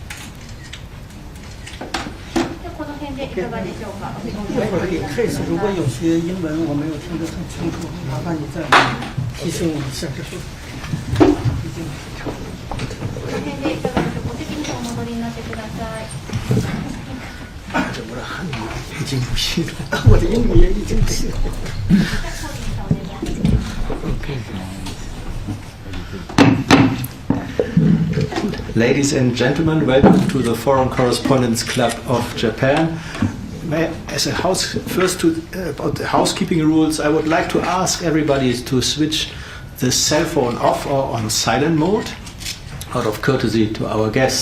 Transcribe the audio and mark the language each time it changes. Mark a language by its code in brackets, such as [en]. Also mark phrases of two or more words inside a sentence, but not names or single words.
[ja] でこの辺でいかがでしょうか。 [zh] 一会儿给 case， 如果有些英文我没有听得很清楚，麻烦你再提醒我一下。这是毕竟 [ja] この辺でいかがでしょうか。お席にお戻りになってください。 [zh] 我的汉语已经不行了，我的英语也已经不行了。 [en] Ladies and gentlemen, welcome to the Foreign Correspondents Club of Japan. About the housekeeping rules, I would like to ask everybody to switch the cell phone off or on silent mode, out of courtesy to our guest.